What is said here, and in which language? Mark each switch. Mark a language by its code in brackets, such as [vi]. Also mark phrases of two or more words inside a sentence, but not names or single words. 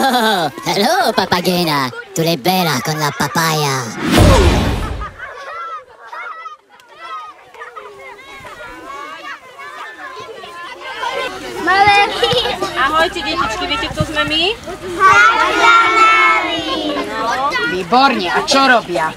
[en] Oh, hello, [it] papagena. Tu l'hai bella con la papaya. [sk] Ahojte, detičky, viete, kto sme my? Výborne, a čo robia?